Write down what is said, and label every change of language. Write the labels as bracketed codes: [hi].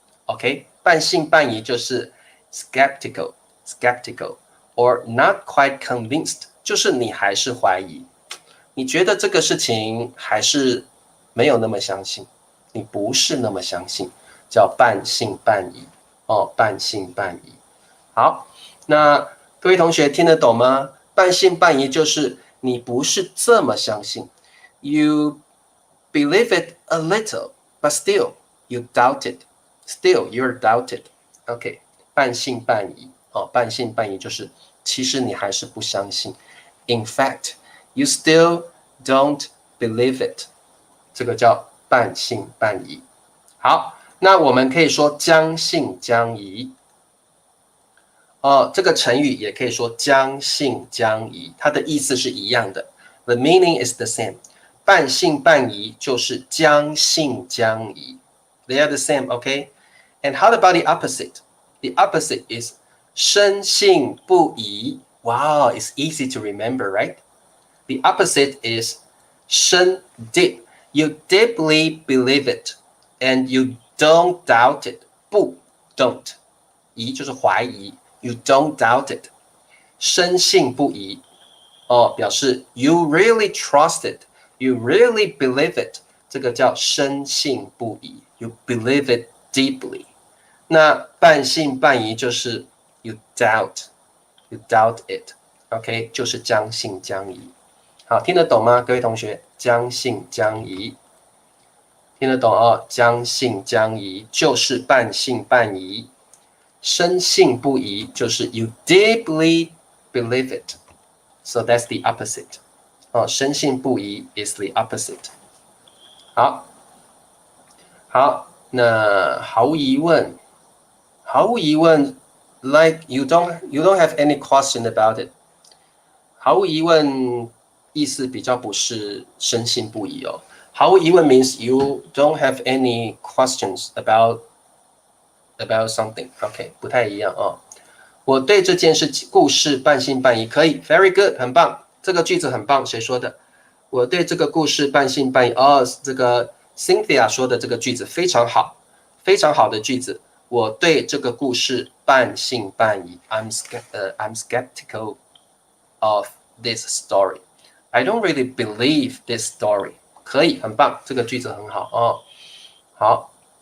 [zh] OK， 半信半疑就是 [en] skeptical or not quite convinced， [zh] 就是你还是怀疑，你觉得这个事情还是没有那么相信，你不是那么相信，叫半信半疑哦，半信半疑。好，那各位同学听得懂吗？半信半疑就是你不是这么相信 [en] ，you believe it a little, but still you doubt it. Still you're doubted. [zh] OK， 半信半疑哦，半信半疑就是其实你还是不相信。 [en] In fact, you still don't believe it. [zh] 这个叫半信半疑。好，那我们可以说将信将疑。这个成语也可以说将信将疑，它的意思是一样的。 [en] The meaning is the same. [zh] 半信半疑就是将信将疑。 [en] They are the same, okay? And how about the opposite? The opposite is 深信不疑。 Wow, it's easy to remember, right? The opposite is 深 deep. You deeply believe it, and you don't doubt it. [zh] 不 [en] don't [zh] 疑就是怀疑。 [en] You don't doubt it. [zh] 深信不疑表示 [en] you really trust it. You really believe it. [zh] 这个叫深信不疑。 [en] You believe it deeply. [zh] 那半信半疑就是 [en] you doubt. You doubt it. OK， [zh] 就是将信将疑。好，听得懂吗，各位同学？将信将疑，听得懂哦？将信将疑就是半信半疑。深信不疑就是 [en] you deeply believe it. So that's the opposite. 深信不疑 is the opposite. [zh] 好，那毫无疑问 [en] like you don't have any question about it. [zh] 毫无疑问意思比较不是深信不疑哦。 [en] 毫无疑问 means you don't have any questions about something. [zh] OK， 不太一样哦。我对这件故事半信半疑，可以 ， [en] very good， [zh] 很棒。这个句子很棒，谁说的？我对这个故事半信半疑。这个 Cynthia 说的这个句子非常好，非常好的句子。我对这个故事半信半疑。 [en] I'm skeptical of this story. I don't really believe this story. [zh] 可以，很棒，这个句子很好哦。好。